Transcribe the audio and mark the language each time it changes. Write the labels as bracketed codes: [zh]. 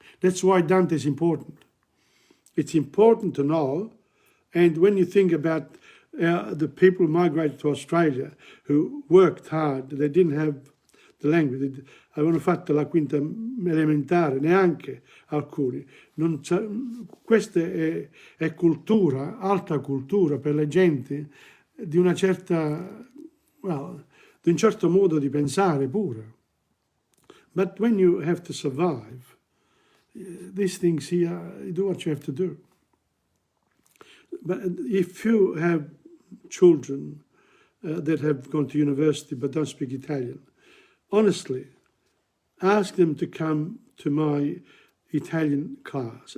[en] That's why Dante is important. It's important to know. And when you think about the people who migrated to Australia, who worked hard, they didn't have the language, avevano fatto la quinta elementare, neanche alcuni. [it] Questa è cultura, alta cultura per le genti di una certa, well, di un certo modo di pensare pure. [en] But when you have to survive, these things here, you do what you have to do. But if you have children that have gone to university but don't speak Italian, honestly, ask them to come to my Italian class.